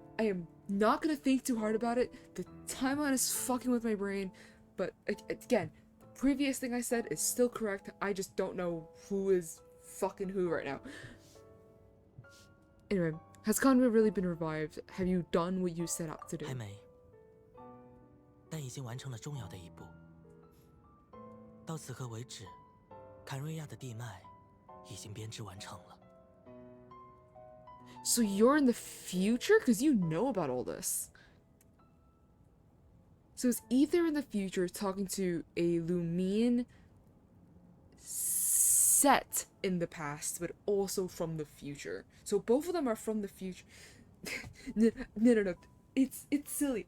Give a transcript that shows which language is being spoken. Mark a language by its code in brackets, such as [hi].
[en] I am not gonna think too hard about it. The timeline is fucking with my brain. But again, the previous thing I said is still correct. I just don't know who is fucking who right now. Anyway, has Conrad really been revived? Have you done what you set out to do? [zh] 还没，但已经完成了重要的一步。到此刻为止，坎瑞亚的地脉已经编织完成了。 [en] So you're in the future? Because you know about all this. So it's either in the future talking to a Lumian set in the past, but also from the future. So both of them are from the future. No. It's silly.